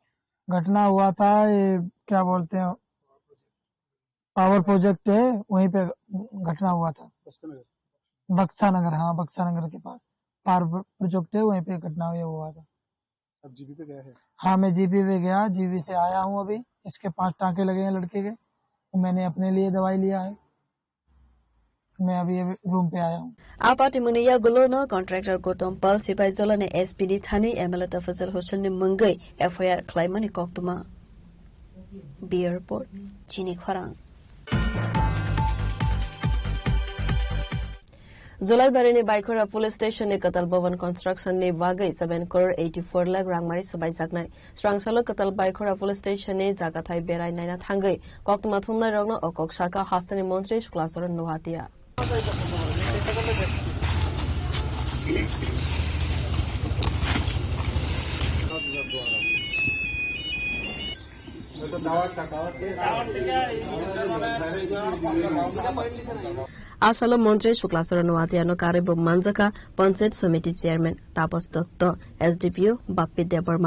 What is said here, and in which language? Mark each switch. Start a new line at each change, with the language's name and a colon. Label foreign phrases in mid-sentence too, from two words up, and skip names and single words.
Hindi: घटना हुआ था ये क्या बोलते हैं पावर प्रोजेक्ट है वहीं पे घटना हुआ था बक्सा नगर हाँ बक्सा नगर के पास पावर प्रोजेक्ट है वहीं पे घटना हुआ था अब जीबी पे गए हैं हाँ मैं जीबी पे गया जीबी से आया हूँ अभी इसके 5 टांके लगे हैं लड़के के तो मैंने अपने लिए दवाई लिया है मैं अभी रूम पे आया हूँ
Bodo: आपाटी मुनिया गुलोनो कॉन्ट्रैक्टर गोतम पाल सिपाही जोला ने एसपीडी थानी एमएलए तफजल हुसैन ने मंगई एफआईआर क्लाइमनी कोक्तमा बियर रिपोर्ट चीनी खरांग जुलाईबारी ने बाइखोरा
English: police station
Bodo: ने कतल भवन कंस्ट्रक्शन ने वागई 7 करोड़ 84 लाख रांगमारी सबाई जागनाय स्रांगसालो कतल बाइखोरा
English: police station
Bodo: ने जागाथाय बेराय नायना थांगई कोक्तमा थुमनाय रंगनो अकक साका हास्तानि मंत्री शुक्लाचरण नुहातिया आसालो मन्त्री शुक्लाचरण वातियानो कार्यब मान्जका पंचायत समिति चेयरमैन तापस दत्त एसडीपीओ बाप्पी देवर्मा